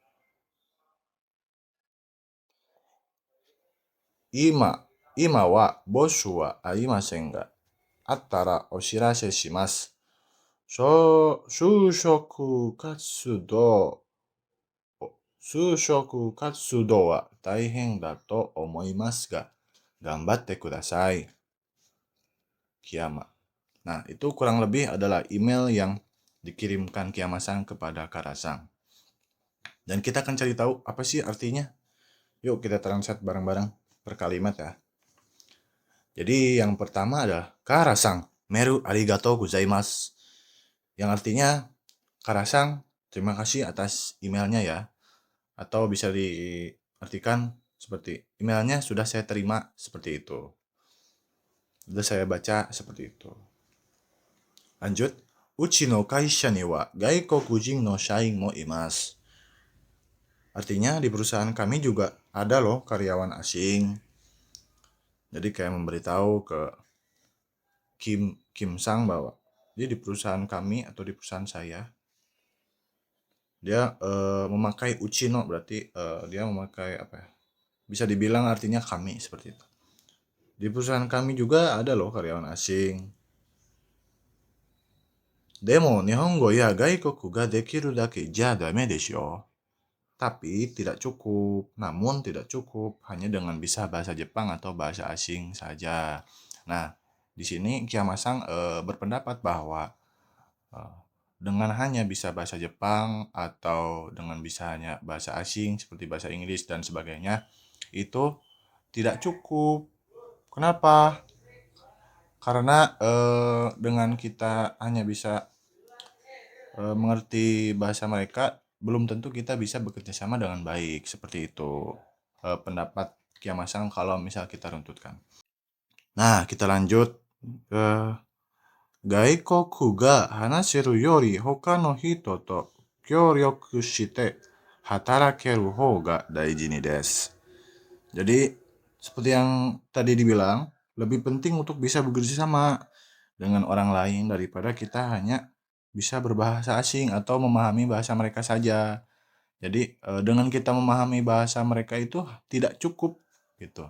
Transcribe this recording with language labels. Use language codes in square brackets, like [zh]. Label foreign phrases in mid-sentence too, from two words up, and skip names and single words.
[ja] 今は募集はありませんが、あったらお知らせします。就職活動は大変だと思いますが、頑張ってください。Kiyama. [id] Nah, itu kurang lebih adalah email yang dikirimkan Kiyama-san kepada Kara-san. Dan kita akan cari tahu apa sih artinya. Yuk kita translate bareng-bareng per kalimat ya. Jadi yang pertama adalah Kara-san, [ja] メールありがとうございます. [id] Yang artinya, Kara-san, terima kasih atas emailnya ya. Atau bisa diartikan seperti emailnya sudah saya terima, seperti itu. Sudah saya baca seperti itu. [ja] Lanjut, うちの会社には外国人の社員もいます. [id] Artinya di perusahaan kami juga ada loh karyawan asing. Jadi kayak memberitahu ke Kim Sang bahwa dia di perusahaan kami atau di perusahaan saya, dia memakai [ja] うちの, [id] berarti dia memakai apa ya? Bisa dibilang artinya kami, seperti itu. Di perusahaan kami juga ada loh karyawan asing. [ja] でも日本語や外国ができるだけじゃダメですよ. [id] Tapi tidak cukup, namun tidak cukup hanya dengan bisa bahasa Jepang atau bahasa asing saja. Nah, di sini Kiyama-san berpendapat bahwa dengan hanya bisa bahasa Jepang atau dengan bisa hanya bahasa asing seperti bahasa Inggris dan sebagainya, itu tidak cukup. Kenapa? Karena dengan kita hanya bisa mengerti bahasa mereka, belum tentu kita bisa bekerja sama dengan baik. Seperti itu pendapat Kiyama-san kalau misal kita runtutkan. Nah, kita lanjut. [ja] 外国が話せるより他の人と協力して働ける方が大事にです. [id] Jadi, seperti yang tadi dibilang, lebih penting untuk bisa bekerja sama dengan orang lain daripada kita hanya bisa berbahasa asing atau memahami bahasa mereka saja. Jadi dengan kita memahami bahasa mereka itu tidak cukup gitu.